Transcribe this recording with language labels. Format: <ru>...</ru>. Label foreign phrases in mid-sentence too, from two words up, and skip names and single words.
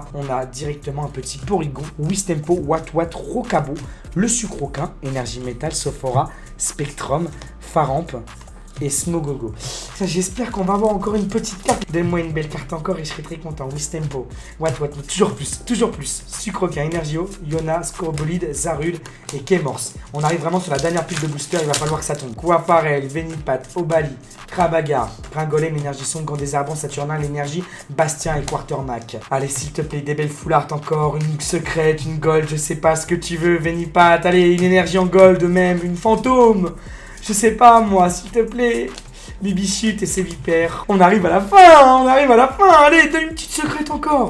<fr>On a directement un petit Porygon, Wistempo, Wat, Rocabo, le Sucroquin, Énergie Métal, Sophora, Spectrum, Faramp et Smogogo. J'espère qu'on va avoir encore une petite carte. Donne-moi une belle carte encore et je serai très content. Wistempo, Wat, toujours plus. Sucroquin, Energio, Yona, Scorbolide, Zarud et Kemors. On arrive vraiment sur la dernière pile de booster, il va falloir que ça tombe. Quafarel, Venipat, Obali, Krabagar, Gringolem, Énergisson, Grand Désherbant, Saturnin, l'énergie, Bastien et Quartermac. Allez, s'il te plaît, des belles</fr> <en>full art</en> <fr>encore, une secrète, une gold, je sais pas ce que tu veux, Venipat, allez, une énergie en gold même, une fantôme. Je sais pas moi, s'il te plaît. Bibichute et ses vipères. On arrive à la fin, Allez, donne une petite secrète encore.</fr>